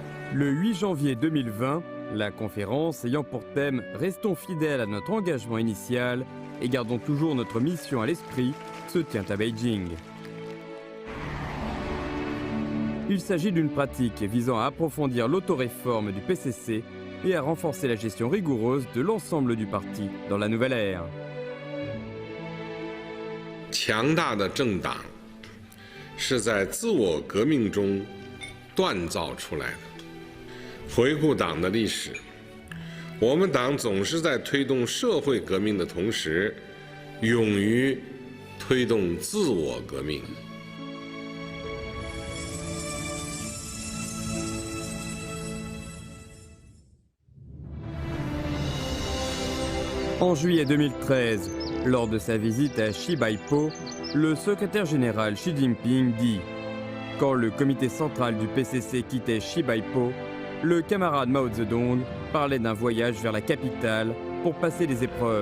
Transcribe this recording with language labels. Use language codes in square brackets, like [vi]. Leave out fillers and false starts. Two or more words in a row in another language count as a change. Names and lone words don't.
[fr] Le 8 janvier 2020, la conférence ayant pour thème « Restons fidèles à notre engagement initial et gardons toujours notre mission à l'esprit » se tient à Beijing. Il s'agit d'une pratique visant à approfondir l'autoréforme du PCC et à renforcer la gestion rigoureuse de l'ensemble du parti dans la nouvelle ère. [zh] 强大的政党是在自我革命中锻造出来的。回顾党的历史，我们党总是在推动社会革命的同时，勇于推动自我革命。 [fr] En juillet 2013, lors de sa visite à Xibaipo, le secrétaire général Xi Jinping dit « Quand le comité central du PCC quittait Xibaipo, le camarade Mao Zedong parlait d'un voyage vers la capitale pour passer les épreuves.